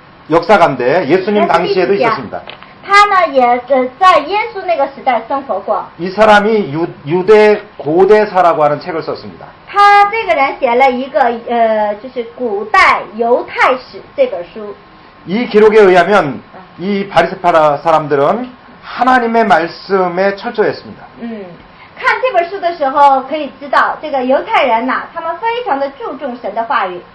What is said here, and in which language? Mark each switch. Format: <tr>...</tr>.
<ko>역사가인데 예수님 당시에도 있었습니다.</ko> <zh>他呢也在耶稣那个时代生活过。</zh> <ko>이 사람이 유대 고대사라고 하는 책을 썼습니다.</ko> <zh>他这个人写了一个就是古代犹太史这本书。</zh> <ko>이 기록에 의하면 이 바리새파 사람들은 하나님의 말씀에 철저했습니다.</ko> <zh>看这本书的时候可以知道，这个犹太人呐，他们非常的注重神的话语。</zh>